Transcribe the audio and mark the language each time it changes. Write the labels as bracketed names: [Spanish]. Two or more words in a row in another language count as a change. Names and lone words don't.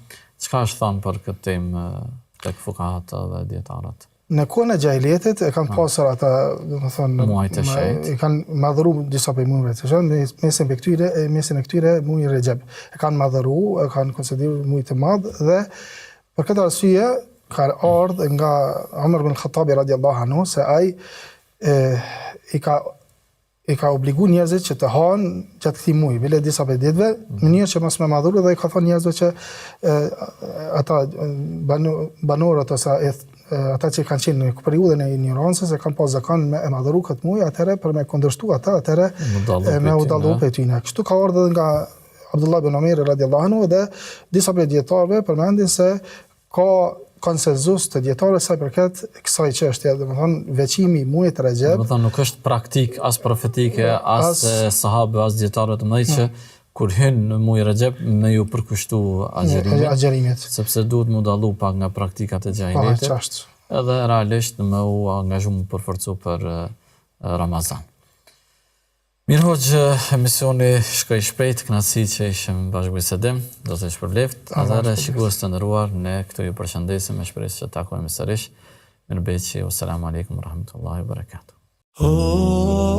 [Albanian] Çka është thënë për këtë temë tek fuqahat dhe dietarët? në kohën e xhahiletit e kanë pasur ata, domethënë, Muajt e shenjtë. e kanë madhëruar disa prej muajve të shenjtë, mesin e këtyre muaji Rexhep. E kanë madhëruar, e kanë konsideruar muaj të madh dhe për këtë arsye ka ardhur nga Umar ibn Khattabi [Arabic] رضي الله عنه [Albanian] se ai i ka obligu njerëzit që të hanë gjatë këtij muaji, bile disa prej ditëve, në mënyrë që mos me madhuru dhe i ka thënë njerëzve që ata banorët ose ata që kanë qenë në periudhën e ignorancës e kanë pas zakon me e madhuru këtë muaj, atëherë për me kundërshtu ata, atëherë me u dallu prej tyre. Kështu ka ardhur edhe nga Abdullah ibn Umar [Arabic] رضي الله عنه [Albanian] dhe disa prej dietarëve përmendin se ka konsenzus të dietarëve sa i përket kësaj çështje, domethënë veçimi i muajit Rexhep. Domethënë nuk është praktik as profetike, as sahabe, as dietarëve të mëdhenj që kur hyn në muaj Rexhep me ju përkushtu agjerimit. Sepse duhet mu dallu pak nga praktikat e xhahiletit. Edhe realisht me u angazhu mu përforcu për Ramazan. Mirë hoxhë, emisioni shkoi shpejt, kënaqësi që ishim bashkë bisedim, do të shpërbleft. Atëherë shikues të nderuar, ne këtu ju përshëndesim me shpresë që takojmë sërish. Mirëmbëjtje, [Arabic] والسلام عليكم ورحمة الله وبركاته.